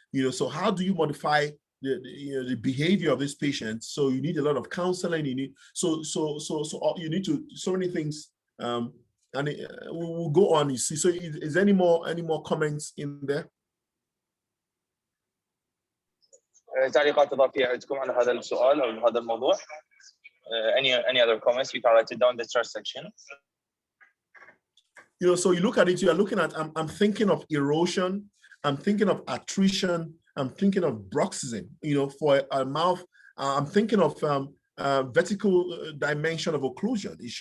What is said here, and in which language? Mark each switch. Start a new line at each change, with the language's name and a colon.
English: So how do you modify the behavior of this patient? So you need a lot of counseling. You need so you need to, so many things. And we'll go on. You see. So is there any more comments in there?
Arabic: تعليقات إضافية عندكم على هذا السؤال أو هذا الموضوع?
English: Any other comments? You can write it down in the chat section. So you look at it, you are looking at, I'm thinking of erosion, I'm thinking of attrition, I'm thinking of bruxism, for a mouth. I'm thinking of vertical dimension of occlusion.